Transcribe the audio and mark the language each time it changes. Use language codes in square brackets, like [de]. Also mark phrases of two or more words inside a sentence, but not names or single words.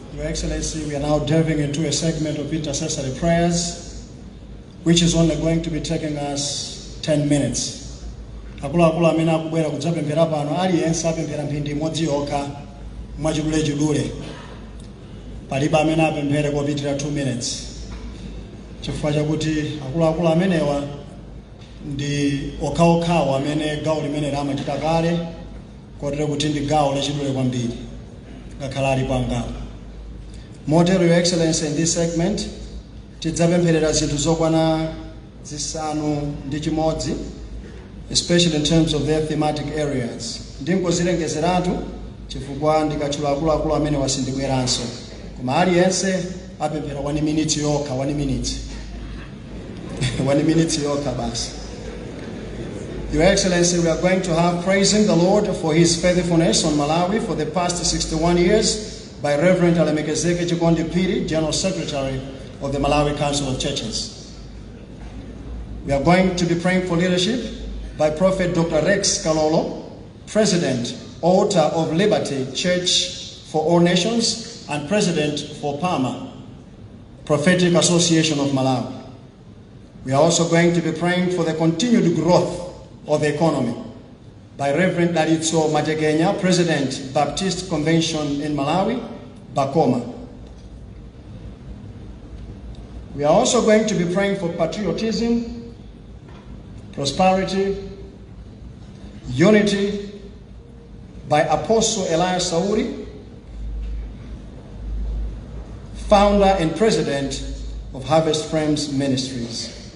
[en] Excellency, we are now delving into a segment of intercessory prayers, which is only going to be taking us 10 minutes. [ny] Akuluakulu amene akubwera kudzapemphera pano aliyense apemphera mphindi imodzi yokha mwachidule. Palibe amene apemphere kopitira 2 minutes. Chifukwa chakuti akuluakulu amenewa ndi okhaokhawo amene gawo limene lamachita kale, kotero kuti ndi gawo lachidule kwambiri ngakhala ali pangapo. Motero, [en] Your Excellency, in this segment [ny] tidzapempherera zinthu zokwana zisanu ndi chimodzi, [en] especially in terms of their thematic areas. [ny] Ndingozilengezeratu chifukwa ndikatchula akuluakulu amene wasindibweranso, koma aliyense apemphera 1 minute yokha, 1 minute 1 minute yokha basi. [en] Your Excellency, we are going to have praising the Lord for his faithfulness on Malawi for the past 61 years by Reverend Alemekezeke Chikondi Piri, General Secretary of the Malawi Council of Churches. We are going to be praying for leadership by Prophet Dr. Rex Kalolo, President, Altar of Liberty Church for All Nations, and President for PAMA, Prophetic Association of Malawi. We are also going to be praying for the continued growth of the economy by Reverend Dalitso Mategenya, President, Baptist Convention in Malawi, Bakoma. We are also going to be praying for patriotism, prosperity, unity by Apostle Elias Sauri, founder and president of Harvest Frames Ministries.